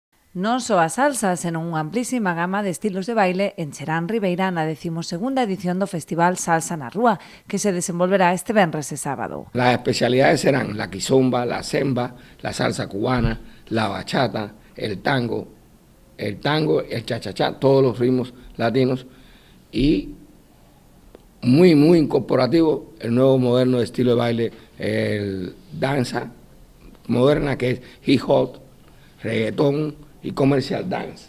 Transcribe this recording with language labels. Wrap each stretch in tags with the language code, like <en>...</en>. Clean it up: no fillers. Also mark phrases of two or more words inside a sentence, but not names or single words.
<gl>Non só a salsa, senón unha amplísima gama de estilos de baile encherán Ribeira na 12ª edición do Festival Salsa na Rúa, que se desenvolverá este venres e sábado.</gl> <es>Las especialidades serán la quizomba, la semba, la salsa cubana, la bachata, el tango, el cha-cha-cha, todos los ritmos latinos y muy incorporativo el nuevo moderno estilo de baile, el danza moderna que es hip hop, reggaetón y comercial dance.</es>